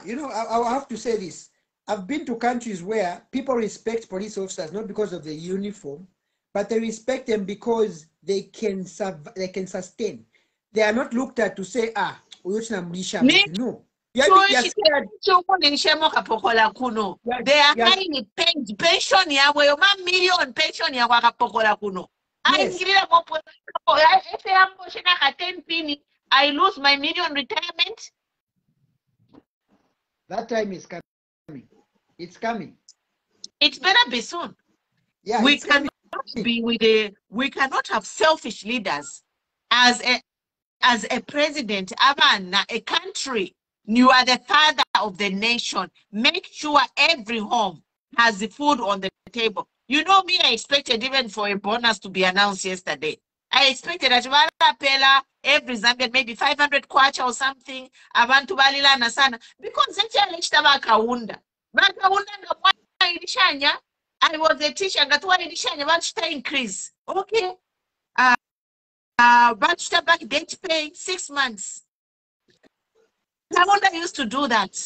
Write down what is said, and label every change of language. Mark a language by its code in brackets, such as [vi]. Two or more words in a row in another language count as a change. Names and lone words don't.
[en] You know, I have to say this. I've been to countries where people respect police officers not because of the uniform, but they respect them because they can sustain. They are not looked at to say, no. They are highly paid. [bem] Pension yawe yo million pension yawe akapokola kuno. [en] I lose my million retirement. That time is coming. It's coming. It better be soon. Yeah, we cannot we cannot have selfish leaders as a president, a country. You are the father of the nation. Make sure every home has the food on the table. You know me, I expected even for a bonus to be announced yesterday. I expected that every Zambian maybe 500 kwacha or something. [bem] Abantu balila nasana [en] because I was a teacher. Gatwa increase. Okay. But back date pay 6 months. Kaunda used to do that.